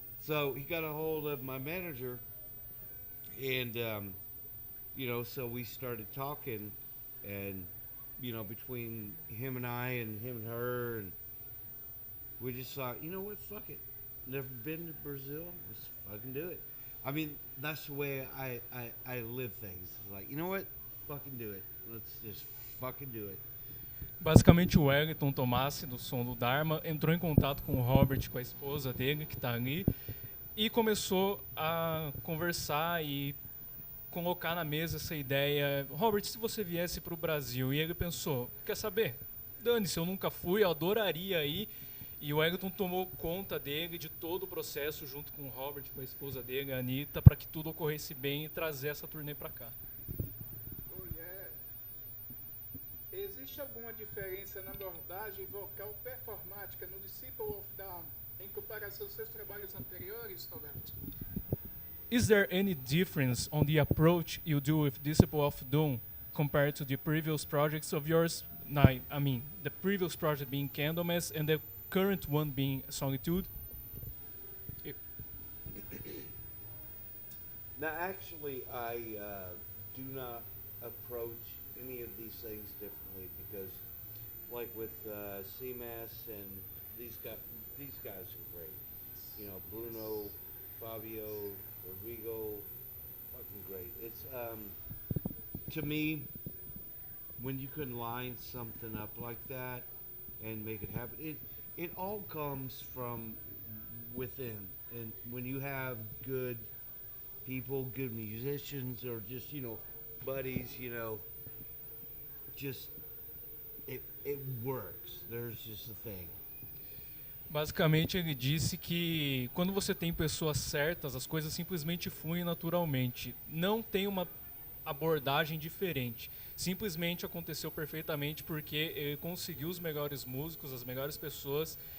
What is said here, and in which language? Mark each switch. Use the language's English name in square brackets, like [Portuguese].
[English] So he got a hold of my manager, and so we started talking, and between him and I and him and her, and we just thought, you know what, fuck it. Never been to Brazil, let's fucking do it. I mean, that's the way I live things. It's like, you know what, fucking do it. Let's just fucking do it. [Portuguese] Basicamente o Wellington Tomassi, do Som do Dharma, entrou em contato com o Robert, com a esposa dele, que está ali, e começou a conversar e colocar na mesa essa ideia. Robert, se você viesse para o Brasil, e ele pensou, quer saber? Dane-se, eu nunca fui, eu adoraria ir. E o Wellington tomou conta dele, de todo o processo, junto com o Robert, com a esposa dele, a Anitta, para que tudo ocorresse bem e trazer essa turnê para cá. Existe alguma diferença na abordagem vocal performática no Disciple of Down em comparação aos seus trabalhos anteriores, Roberto? [English] Is there any difference on the approach you do with Disciple of Doom compared to the previous projects of yours? I mean, the previous project being Candlemass and the current one being Solitude? Now, actually, I do not approach any of these things differently because, like with CMAS and these guys are great. Bruno, Fabio, Rodrigo, fucking great. It's to me, when you can line something up like that and make it happen, it all comes from within. And when you have good people, good musicians, or just buddies, just it works. There's just a thing. [Portuguese] Basicamente, ele disse que quando você tem pessoas certas, as coisas simplesmente fluem naturalmente. Não tem uma abordagem diferente. Simplesmente aconteceu perfeitamente porque ele conseguiu os melhores músicos, as melhores pessoas,